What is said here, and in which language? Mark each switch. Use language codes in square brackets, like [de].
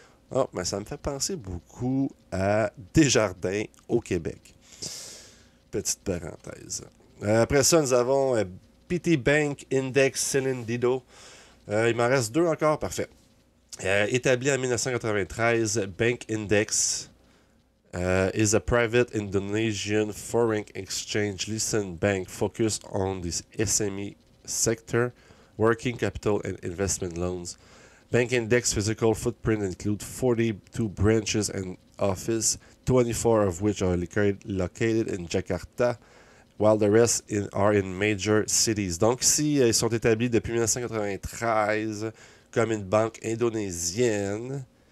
[fr] Oh, mais ça me fait penser beaucoup à Desjardins au Québec. Petite parenthèse. Après ça, nous avons PT Bank Index Céline Dido. Il m'en reste 2 encore, parfait. Établi en 1993, [en] Bank Index is a private Indonesian foreign exchange licensed bank focused on the SME sector, working capital and investment loans. Bank Index physical footprint include 42 branches and offices, 24 of which are located in Jakarta, while the rest are in major cities. [fr] Donc ici, ils sont établis depuis 1993 comme une banque indonésienne.